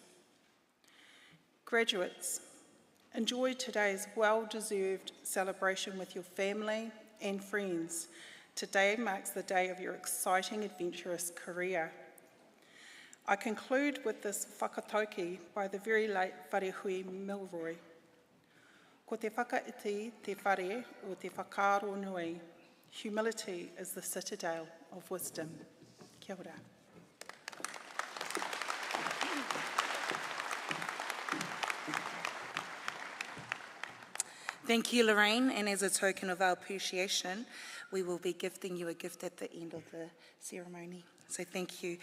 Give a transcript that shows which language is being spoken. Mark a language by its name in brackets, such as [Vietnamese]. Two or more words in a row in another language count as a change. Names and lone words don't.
[English] Graduates, enjoy today's well-deserved celebration with your family and friends. Today marks the day of your exciting, adventurous career. I conclude with this whakatauki by the very late Wharehui Milroy. [Māori] Ko te whakaiti te whare o te whakaaro nui. [English] Humility is the citadel of wisdom. [Māori] Kia ora. [English] Thank you, Lorraine, and as a token of our appreciation, we will be gifting you a gift at the end of the ceremony. So thank you.